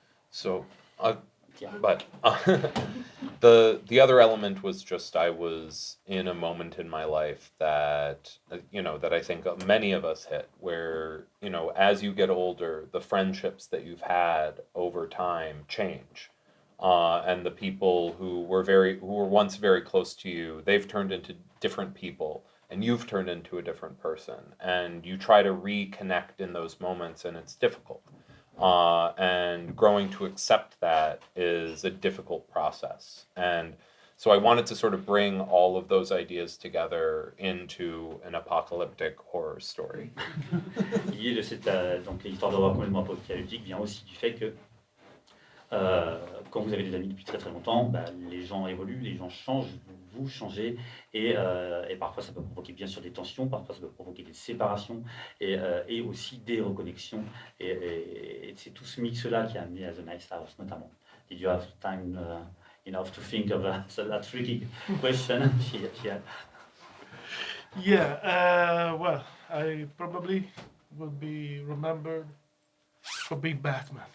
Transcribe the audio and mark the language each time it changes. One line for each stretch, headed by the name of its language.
English: So, but the other element was just I was in a moment in my life that that I think many of us hit, where as you get older, the friendships that you've had over time change, and the people who were once very close to you, they've turned into different people, and you've turned into a different person, and you try to reconnect in those moments, and it's difficult. And growing to accept that is a difficult process. And so I wanted to sort of bring all of those ideas together into an apocalyptic horror story.
French: L'idée de cette donc l'histoire d'horreur complètement apocalyptique vient aussi du fait que quand vous avez des amis depuis très très longtemps, les gens évoluent, les gens changent, vous changez, et parfois ça peut provoquer bien sûr des tensions, parfois ça peut provoquer des séparations, et aussi des reconnexions, et c'est tout ce mix-là qui a amené à The Nice House notamment.
English: Did you have time enough to think of a tricky question? Well, I probably will be remembered for being Batman.